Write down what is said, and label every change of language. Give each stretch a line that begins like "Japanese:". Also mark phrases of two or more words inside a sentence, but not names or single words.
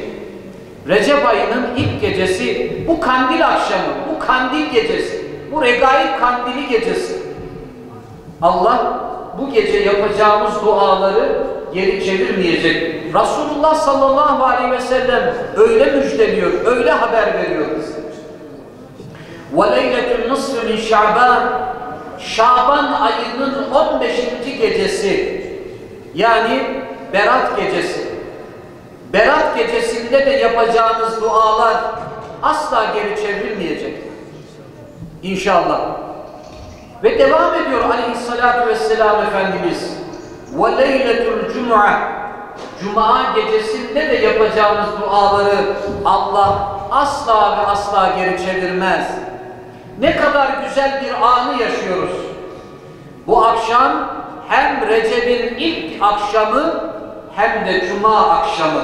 Turkish: Recep ayının ilk gecesi, bu kandil akşamı, bu kandil gecesi, bu regaib kandili gecesi. Allah bu gece yapacağımız duaları geri çevirmeyecek. Resulullah
Arabic: صلى الله عليه وسلم
Turkish: öyle müjdeliyor, öyle haber veriyor bize.
Arabic: وَلَيْلَةُ النُّصْفِ مِنْ شَعْبَانِ
Turkish: Şaban ayının 15. gecesi, yani Berat gecesi. Berat gecesinde de yapacağınız dualar asla geri çevrilmeyecek. İnşallah. Ve devam ediyor
Arabic: عليه الصلاة والسلام
Turkish: Efendimiz.
Arabic: وَلَيْلَةُ الْجُمُعَةِ
Turkish: Cuma gecesinde de yapacağınız duaları Allah asla ve asla geri çevirmez. Ne kadar güzel bir anı yaşıyoruz. Bu akşam hem Recep'in ilk akşamı hem de Cuma akşamı.